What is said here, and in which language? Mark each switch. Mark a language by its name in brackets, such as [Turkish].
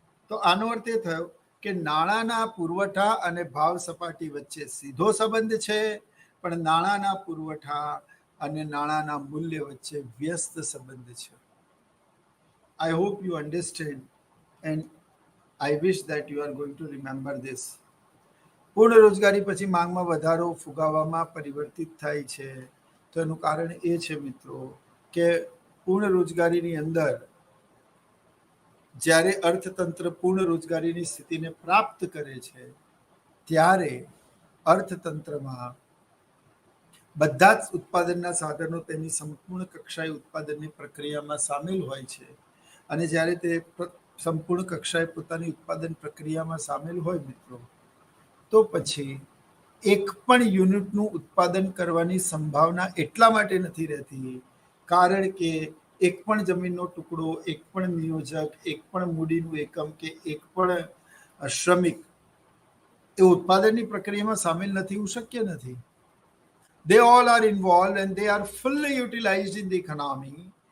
[Gujarati] તો આનો અર્થ એ થયો કે નાણાંના પુરવઠા અને ભાવ સપાટી વચ્ચે સીધો સંબંધ છે, પણ નાણાંના પુરવઠા અને નાણાંના મૂલ્ય વચ્ચે વ્યસ્ત સંબંધ છે. [English] I hope you understand and I wish that you are going to remember this. [Gujarati] પૂર્ણ રોજગારી પછી માંગમાં વધારો ફુગાવામાં પરિવર્તિત થાય છે. તો એનું કારણ એ છે મિત્રો કે પૂર્ણ રોજગારીની અંદર જ્યારે અર્થતંત્ર પૂર્ણ રોજગારીની સ્થિતિને પ્રાપ્ત કરે છે ત્યારે અર્થતંત્રમાં બધા જ ઉત્પાદનના સાધનો તેની સંપૂર્ણ કક્ષાએ ઉત્પાદનની પ્રક્રિયામાં સામેલ હોય છે. અને જ્યારે તે સંપૂર્ણ કક્ષાએ પોતાની ઉત્પાદન પ્રક્રિયામાં સામેલ હોય મિત્રો, તો પછી એક પણ યુનિટનું ઉત્પાદન કરવાની સંભાવના એટલા માટે નથી રહેતી કારણ કે એક પણ જમીનનો ટુકડો, એક પણ નિયોજક, એક પણ મૂડીનું એકમ કે એક પણ શ્રમિક એ ઉત્પાદનની પ્રક્રિયામાં સામેલ નથી, એવું શક્ય નથી. [English] They all are involved and they are fully utilized in the economy.